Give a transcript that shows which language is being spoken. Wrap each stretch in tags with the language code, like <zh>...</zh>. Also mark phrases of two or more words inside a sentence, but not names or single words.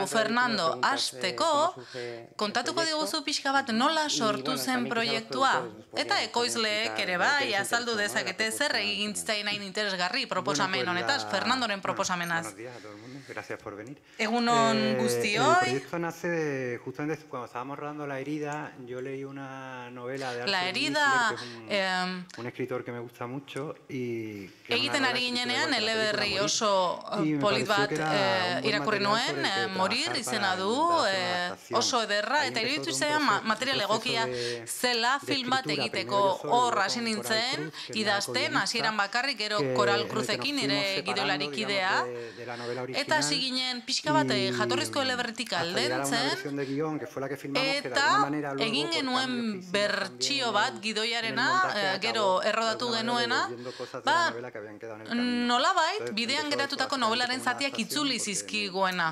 <eu>Fernando, hasteko, kontatuko diguzu pixka bat nola sortu zen proiektua, eta ekoizleek ere bai azaldu dezakete zer egin zitzaien hain interesgarri proposamen honetaz, Fernandoren proposamenaz. Egunon guztioi.</eu> <es>El proyecto nace justamente cuando estábamos rodando La herida, yo leí una novela de La Arthur herida, Miller, que es un escritor que me gusta mucho y</es> <eu>egiten ari ginenean eleberri oso polit bat irakurri nuen, Morir izena du, oso ederra, eta iruditu izan material egokia zela film bat egiteko. Hor hasi nintzen, idazten, hasieran bakarrik, gero Koral Cruzekin nire gidolarikidea, eta hasi ginen pixka bat jatorrizko eleberritik aldentzen, eta egin genuen bertsio bat gidoiarena, gero errodatu genuena, nolabait bidean geratutako nobelaren zatiak itzuli zizkiguna.</eu>